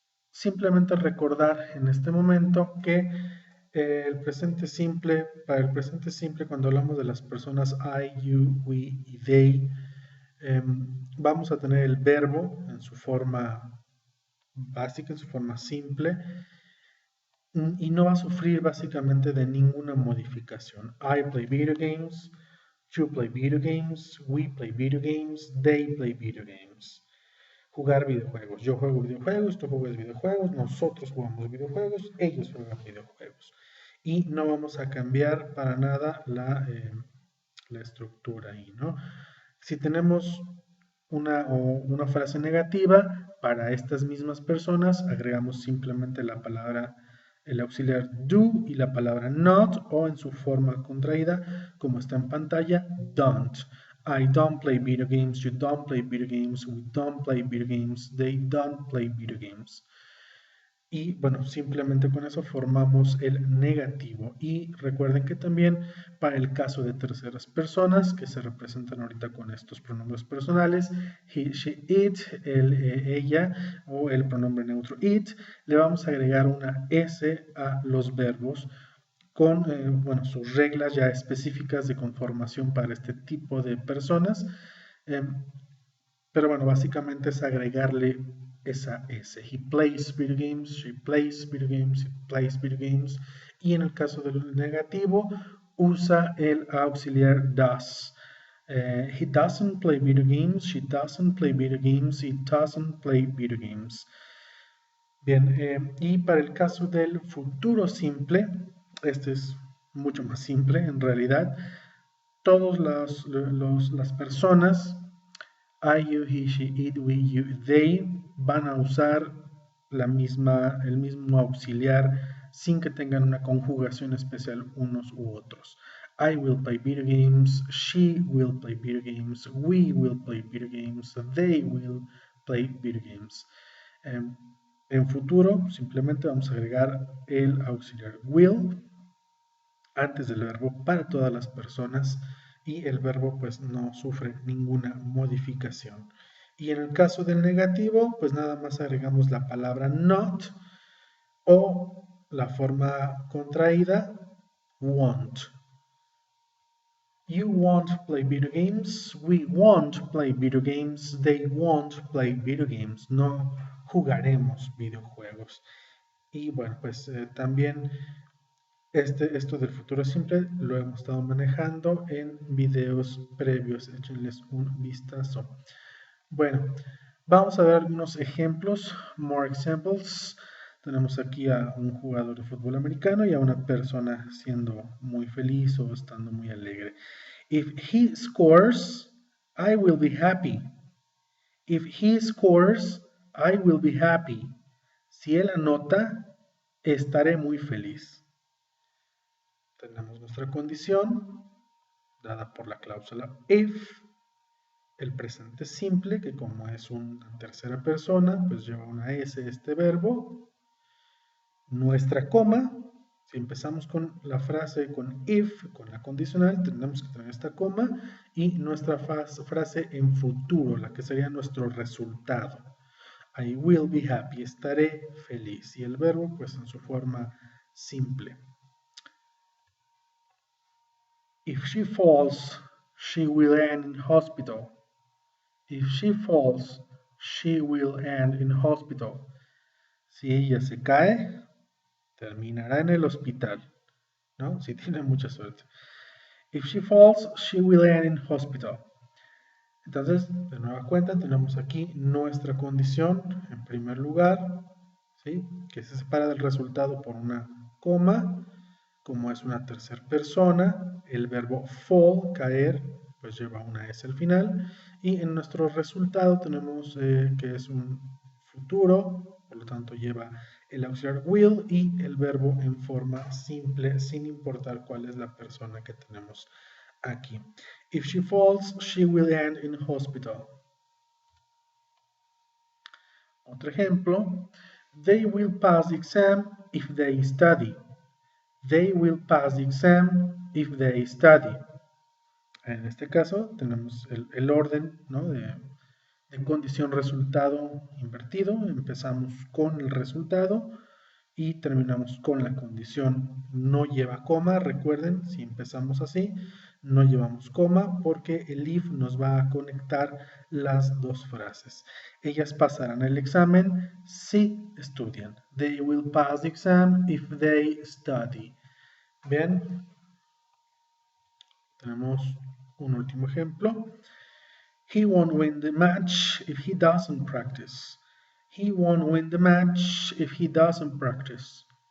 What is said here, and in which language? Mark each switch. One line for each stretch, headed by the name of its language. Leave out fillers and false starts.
Spanish: Simplemente recordar en este momento que el presente simple, para el presente simple, cuando hablamos de las personas I, you, we y they, vamos a tener el verbo en su forma básica, en su forma simple, y no va a sufrir básicamente de ninguna modificación.
English: I play video games, you play video games, we play video games, they play video games.
Spanish: Jugar videojuegos. Yo juego videojuegos, tú juegas videojuegos, nosotros jugamos videojuegos, ellos juegan videojuegos. Y no vamos a cambiar para nada la estructura ahí, ¿no? Si tenemos una frase negativa, para estas mismas personas agregamos simplemente la palabra, el auxiliar do y la palabra not, o en su forma contraída, como está en pantalla, don't.
English: I don't play video games, you don't play video games, we don't play video games, they don't play video games.
Spanish: Y bueno, simplemente con eso formamos el negativo. Y recuerden que también para el caso de terceras personas, que se representan ahorita con estos pronombres personales, he, she, it, él, ella, o el pronombre neutro it, le vamos a agregar una S a los verbos con bueno, sus reglas ya específicas de conformación para este tipo de personas. Pero bueno, básicamente es agregarle esa S.
English: He plays video games, she plays video games, he plays video games.
Spanish: Y en el caso del negativo, usa el auxiliar does.
English: He doesn't play video games, she doesn't play video games, he doesn't play video games.
Spanish: Bien, y para el caso del futuro simple, este es mucho más simple en realidad. Todas las personas,
English: I, you, he, she, it, we, you, they,
Spanish: van a usar el mismo auxiliar sin que tengan una conjugación especial unos u otros.
English: I will play video games, she will play video games, we will play video games, they will play video games.
Spanish: En futuro simplemente vamos a agregar el auxiliar will antes del verbo para todas las personas, y el verbo pues no sufre ninguna modificación. Y en el caso del negativo, pues nada más agregamos la palabra not o la forma contraída won't.
English: You won't play video games, we won't play video games, they won't play video games.
Spanish: No jugaremos videojuegos. Y bueno, pues también esto del futuro simple lo hemos estado manejando en videos previos, échenles un vistazo. Bueno, vamos a ver algunos ejemplos,
English: more examples.
Spanish: Tenemos aquí a un jugador de fútbol americano y a una persona siendo muy feliz o estando muy alegre.
English: If he scores, I will be happy. If he scores, I will be happy.
Spanish: Si él anota, estaré muy feliz. Tenemos nuestra condición dada por la cláusula if, el presente simple, que como es una tercera persona, pues lleva una S este verbo, nuestra coma. Si empezamos con la frase con if, con la condicional, tenemos que tener esta coma, y nuestra frase en futuro, la que sería nuestro resultado.
English: I will be happy,
Spanish: estaré feliz, y el verbo pues en su forma simple.
English: If she falls, she will end in hospital. If she falls, she will end in hospital.
Spanish: Si ella se cae, terminará en el hospital, ¿no? Si tiene mucha suerte.
English: If she falls, she will end in hospital.
Spanish: Entonces, de nueva cuenta, tenemos aquí nuestra condición en primer lugar, ¿sí? Que se separa del resultado por una coma. Como es una tercera persona, el verbo fall, caer, pues lleva una S al final. Y en nuestro resultado tenemos que es un futuro, por lo tanto lleva el auxiliar will y el verbo en forma simple, sin importar cuál es la persona que tenemos aquí.
English: If she falls, she will end in hospital.
Spanish: Otro ejemplo,
English: they will pass the exam if they study. They will pass the exam if they study.
Spanish: En este caso tenemos el orden, ¿no? de condición resultado invertido. Empezamos con el resultado y terminamos con la condición. No lleva coma, recuerden, si empezamos así, no llevamos coma porque el if nos va a conectar las dos frases. Ellas pasarán el examen si estudian.
English: They will pass the exam if they study.
Spanish: Bien, tenemos un último ejemplo.
English: He won't win the match if he doesn't practice. He won't win the match if he doesn't practice.